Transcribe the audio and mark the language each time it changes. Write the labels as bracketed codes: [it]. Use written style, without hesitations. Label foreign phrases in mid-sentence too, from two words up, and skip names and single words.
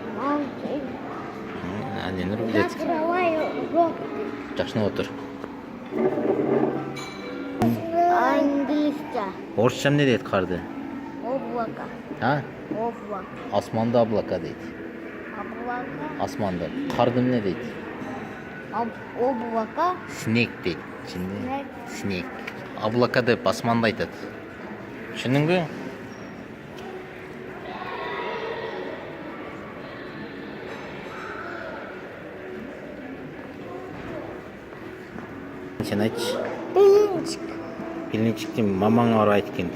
[ky] Аненер билет. Жашына отур. Английский. Орусча эмне дейт карды? [ru] Облако. Облако. [ky] Асманда облака дейт. [ru] Облако. [ky] Асманда. Карды эмне дейт? [ru] Облако. [ky] Снег дейт. Снег. Облака деп асманда айтат. Түшүндүңбү? Сен айтчы. Пилинчик мамаңа барып айт экен.